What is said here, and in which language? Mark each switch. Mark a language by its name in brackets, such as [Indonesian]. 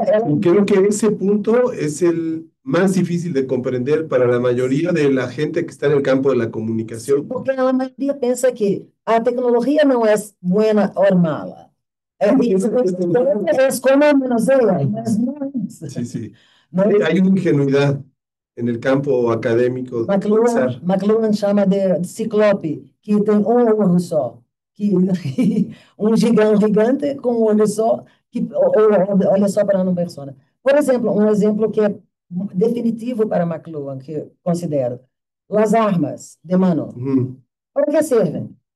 [Spanish] Y creo que ese punto es el más difícil de comprender para la mayoría de la gente que está en el campo de la comunicación. [Portuguese] Porque a maioria pensa que a tecnologia não é boa ou mala. É como manuseia, mas não é isso. [Spanish] Sí, sí. Hay una ingenuidad en el campo académico. [Portuguese] McLuhan chama de ciclope, que tem olho só. Gigante com um olho só, que olha só para uma pessoa. Por exemplo, um exemplo que é definitivo para McLuhan, que eu considero, as armas de mano. Para que servem?